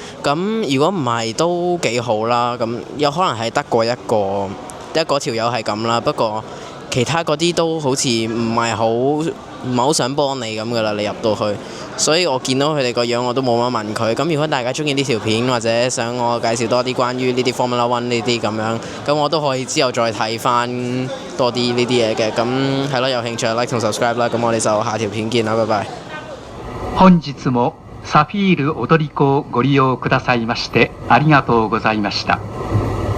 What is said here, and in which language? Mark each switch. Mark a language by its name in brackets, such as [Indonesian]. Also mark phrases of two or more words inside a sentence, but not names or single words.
[Cantonese] 咁如果唔係都幾好啦，咁有可能係得過一個得嗰條友係咁啦，不過其他嗰啲都好似唔係好想幫你咁噶啦，你入到去，所以我見到佢哋個樣我都冇乜問佢。咁如果大家中意呢條片或者想我介紹多啲關於呢啲 Formula One 呢啲咁樣，咁我都可以之後再睇翻多啲呢啲嘢嘅。咁係咯，有興趣 like 同 subscribe 啦。咁我哋就下條片見啦，拜拜。 [Japanese] 本日もサフィール踊り子をご利用くださいましてありがとうございました。